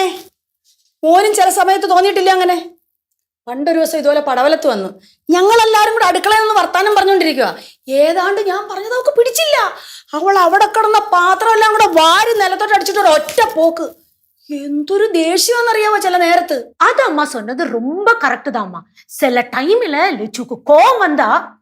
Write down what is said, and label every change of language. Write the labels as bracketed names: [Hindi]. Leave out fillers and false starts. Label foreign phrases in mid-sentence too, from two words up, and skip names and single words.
[Malayalam] മോനും ചില സമയത്ത് തോന്നിയിട്ടില്ല അങ്ങനെ? പണ്ടൊരു ദിവസം ഇതുപോലെ പടവലത്ത് വന്നു, ഞങ്ങളെല്ലാരും കൂടെ അടുക്കളയിൽ നിന്ന് വർത്താനം പറഞ്ഞോണ്ടിരിക്കുക. ഏതാണ്ട് ഞാൻ പറഞ്ഞത് അവൾക്ക് പിടിച്ചില്ല. അവൾ അവിടെ കിടന്ന പാത്രം എല്ലാം കൂടെ വാരി നിലത്തോട്ട് അടിച്ചിട്ട് ഒറ്റ പോക്ക്. എന്തൊരു ദേഷ്യമാണെന്നറിയാമോ ചില നേരത്ത്. [Tamil] அது அம்மா சொன்னது ரொம்ப கரெக்ட் தான் அம்மா. சில டைம்ல லெச்சுக்கு கோவம் வந்தா